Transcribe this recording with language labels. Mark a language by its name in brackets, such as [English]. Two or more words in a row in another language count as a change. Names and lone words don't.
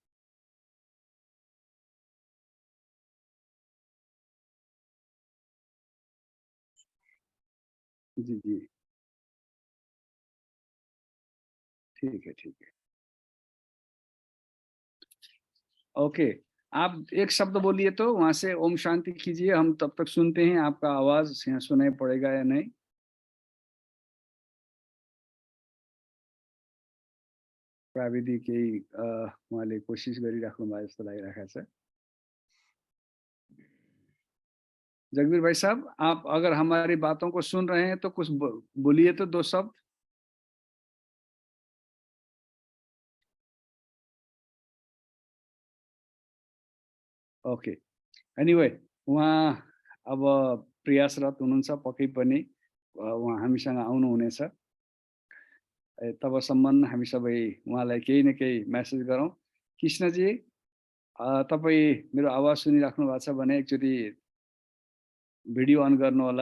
[Hindi] जी जी, ठीक है ठीक है। ओके, आप एक शब्द बोलिए तो वहां से ओम शांति कीजिए, हम तब तक सुनते हैं आपका आवाज यहाँ सुनाई पड़ेगा या नहीं। [Nepali] प्राविधिक केही उहाँले कोसिस गरिराख्नु भयो जस्तो लागिरहेको छ। [Hindi] जगबीर भाई साहब, आप अगर हमारी बातों को सुन रहे हैं तो कुछ बोलिए तो, दो शब्द। ओके, [Nepali] एनिवे, उहाँ अब प्रयासरत हुनुहुन्छ, पक्कै पनि उहाँ हामीसँग आउनुहुनेछ। तबसम्म हामी सबै उहाँलाई केही न केही मेसेज गरौँ। कृष्णजी, तपाईँ मेरो आवाज सुनिराख्नु भएको छ भने एकचोटि [English] video on [Nepali] गर्नु होला।